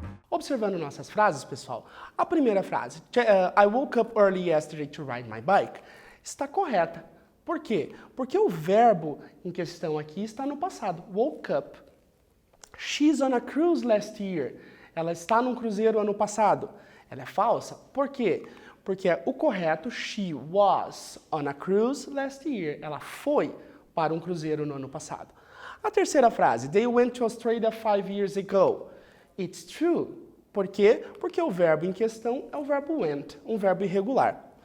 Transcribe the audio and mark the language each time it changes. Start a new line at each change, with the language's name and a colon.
Portuguese: Observando nossas frases, pessoal, a primeira frase,
English: I woke up early yesterday to ride my bike,
Portuguese: está correta. Por quê? Porque o verbo em questão aqui está no passado, woke up.
English: She's on a cruise last year.
Portuguese: Ela está num cruzeiro ano passado. Ela é falsa. Por quê? Porque o correto,
English: she was on a cruise last year.
Portuguese: Ela foi para um cruzeiro no ano passado. A terceira frase,
English: they went to Australia 5 years ago. It's true.
Portuguese: Por quê? Porque o verbo em questão é o verbo went, um verbo irregular.